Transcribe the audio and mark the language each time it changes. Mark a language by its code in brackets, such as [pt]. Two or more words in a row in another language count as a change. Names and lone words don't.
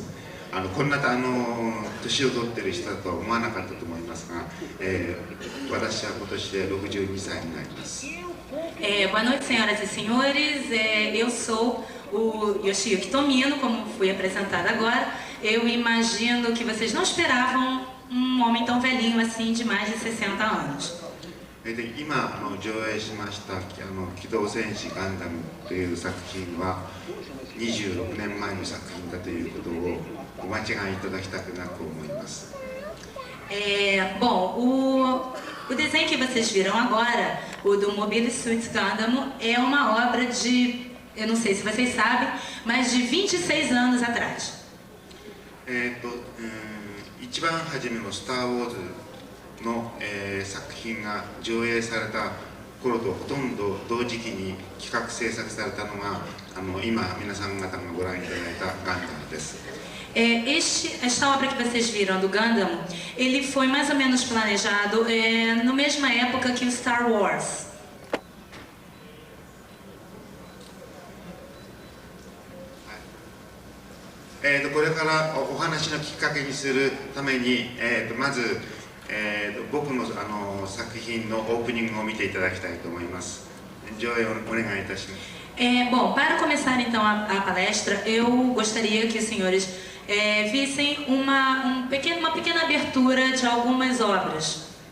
[ja] こんな年を取ってる人だとは思わなかったと思いますが、私は今年で62歳になります。 [pt] Boa noite, senhoras e senhores. Eu sou o Yoshiyuki Tomino, como fui apresentada agora. Eu imagino que vocês não esperavam um homem tão velhinho assim, de mais de 60 anos. [ja] で今上映しました「機動戦士ガンダム」という作品は26年前の作品だということをお間違いいただきたくなく思います。 [pt] Bom, o desenho que vocês viram agora, o do Mobile Suit Gundam, é uma obra de, eu não sei se vocês sabem, mas de 26 anos atrás. [ja] 一番初めの「スター・ウォーズ」の、作品が上映された頃とほとんど同時期に企画制作されたのが今皆さん方がご覧いただいたガンダムです。 [pt] Esta obra que vocês viram do Gundam, ele foi mais ou menos planejado na mesma época que o Star Wars. [ja] これからお話のきっかけにするために、まず僕の作品のオープニングを見ていただきたいと思います。上映をお願いいたします。 [pt] Bom, para começar então a palestra, eu gostaria que os senhores vissem uma pequena abertura de algumas obras.